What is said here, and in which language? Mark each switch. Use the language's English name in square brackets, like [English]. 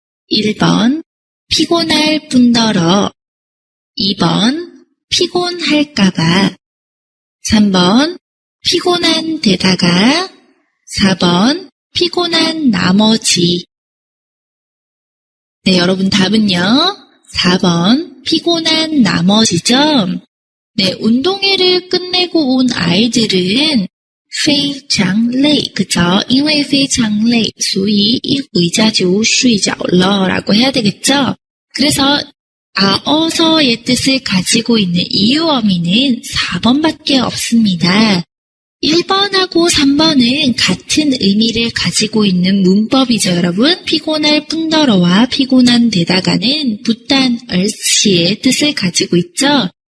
[Korean] 1번 피곤할 뿐더러 2번 피곤할까봐 3번 피곤한 데다가 4번 피곤한 나머지. 네, 여러분 답은요. 4번 피곤한 나머지죠. 네, 운동회를 끝내고 온 아이들은 [Chinese] 非常累, [Korean] 그쵸? [Chinese] 因为非常累, 所以一回家就睡着了 [Korean] 라고 해야 되겠죠? 그래서 아어서의 뜻을 가지고 있는 이유어미는 4번밖에 없습니다. 1번하고 3번은 같은 의미를 가지고 있는 문법이죠, 여러분. 피곤할 뿐더러와 피곤한 데다가는 부단 얼씨의 뜻을 가지고 있죠.